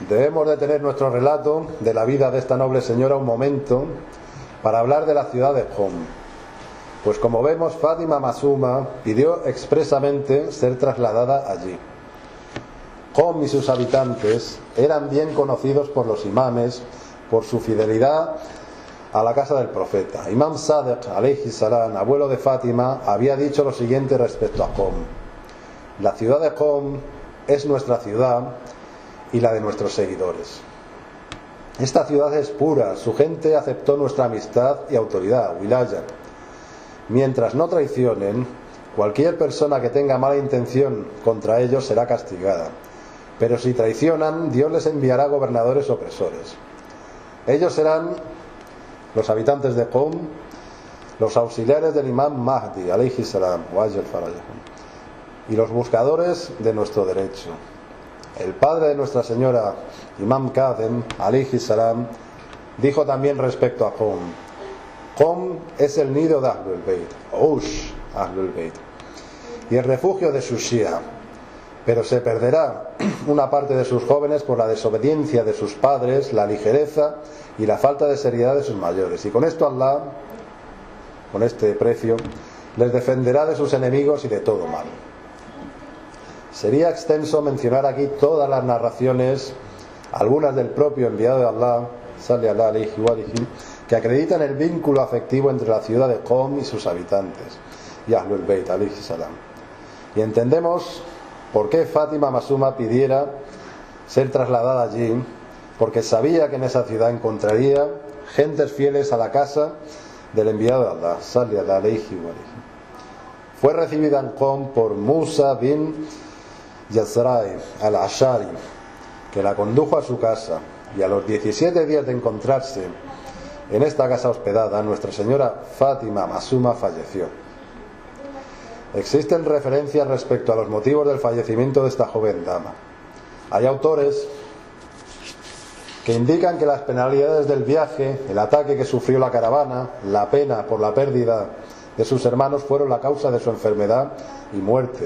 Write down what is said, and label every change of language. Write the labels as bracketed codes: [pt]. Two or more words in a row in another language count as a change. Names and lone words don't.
[es] Debemos detener nuestro relato de la vida de esta noble señora un momento para hablar de la ciudad de Qom, pues como vemos, Fátima Masuma pidió expresamente ser trasladada allí. Qom y sus habitantes eran bien conocidos por los imames por su fidelidad a la casa del profeta. Imam Sadiq [ar] عليه السلام, [es] abuelo de Fátima, había dicho lo siguiente respecto a Qom: la ciudad de Qom es nuestra ciudad y la de nuestros seguidores. Esta ciudad es pura, su gente aceptó nuestra amistad y autoridad, wilaya. Mientras no traicionen, cualquier persona que tenga mala intención contra ellos será castigada, pero si traicionan, Dios les enviará gobernadores opresores. Ellos serán los habitantes de Qom, los auxiliares del imam Mahdi [ar] عليه السلام, [es] y los buscadores de nuestro derecho. El padre de Nuestra Señora, Imam Kazem [ar] عليه السلام, [es] dijo también respecto a Qom: Qom es el nido de Ahlul Bayt, [ar] عش أهل البيت, [es] y el refugio de sus Shia, pero se perderá una parte de sus jóvenes por la desobediencia de sus padres, la ligereza y la falta de seriedad de sus mayores, y con esto Allah, con este precio, les defenderá de sus enemigos y de todo mal. Sería extenso mencionar aquí todas las narraciones, algunas del propio enviado de Allah, [ar] صلى الله عليه وآله, [es] que acreditan el vínculo afectivo entre la ciudad de Qom y sus habitantes, y Ahlul Bayt [ar] عليه السلام. [es] Y entendemos por qué Fátima Masuma pidiera ser trasladada allí, porque sabía que en esa ciudad encontraría gentes fieles a la casa del enviado de Allah, [ar] صلى الله عليه وآله. [es] Fue recibida en Qom por Musa bin Yazrai al-Ashari, que la condujo a su casa, y a los 17 días de encontrarse en esta casa hospedada, Nuestra Señora Fátima Masuma falleció. Existen referencias respecto a los motivos del fallecimiento de esta joven dama. Hay autores que indican que las penalidades del viaje, el ataque que sufrió la caravana, la pena por la pérdida de sus hermanos fueron la causa de su enfermedad y muerte.